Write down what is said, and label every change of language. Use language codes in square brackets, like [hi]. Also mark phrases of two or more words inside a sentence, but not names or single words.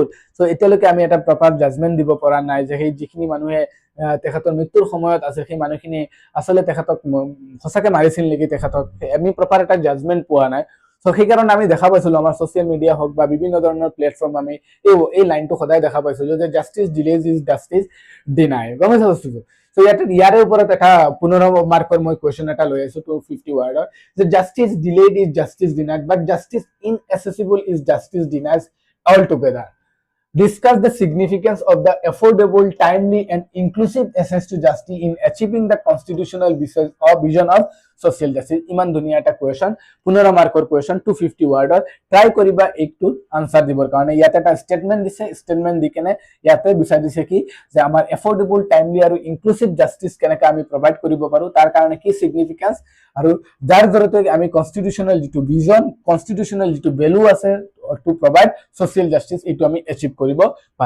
[as] সো এতিয়ালৈকে আমি এটা [en] proper judgment [as] দিব পৰা নাই যে সেই যিখিনি মানুহে তেখেতৰ মৃত্যুৰ সময়ত আছে, সেই মানুহখিনি আসলে তেখেতক সঁচাকে মাৰিছিল নেকি, তেখেতক আমি প্ৰপাৰ এটা জাজমেন্ট পোৱা নাই। সো সেইকাৰণে আমি দেখা পাইছিলো আমাৰ [en] social media [as] হওক বা বিভিন্ন ধৰণৰ প্লেটফৰ্ম, আমি এই লাইনটো সদায় দেখা পাইছিলো যে [en] justice delays is justice deny. [as] গম পাইছা বস্তুটো? সো ইয়াৰে ওপৰত এটা 15 মাৰ্কৰ মই কোৱেশ্চন এটা লৈ আছো 250 ৱাৰ্ডৰ, যে [en] justice delayed is justice denied but justice inaccessible is justice denied altogether. Discuss the significance of the affordable, timely and inclusive access to justice in achieving the constitutional vision of social justice. [as] ইমান ধুনীয়া এটা কোৱেশ্চন, 15 মাৰ্কৰ কোৱেশ্চন, 250 ৱাৰ্ডৰ। ট্ৰাই কৰিবা এইটো আনসাৰ দিবৰ কাৰণে। ইয়াতে এটা স্টেটমেন্ট দিছে, স্টেটমেন্ট দি কেনে ইয়াতে বিচাৰ দিছে কি, যে আমাৰ এফোর্ডেবল, টাইমলি আৰু [en] inclusive justice [as] কেনেকৈ আমি প্ৰভাইড কৰিব পাৰো, তাৰ কাৰণে কি সিগনিফিকেন্স, আৰু যাৰ জৰিয়তে আমি কনস্টিটিউশনাল যেটো ভিজন, কনস্টিটিউশনাল যেটো ভ্যালু আছে [en] to provide social justice, [as] এইটো আমি এচিভ কৰিব পাৰো।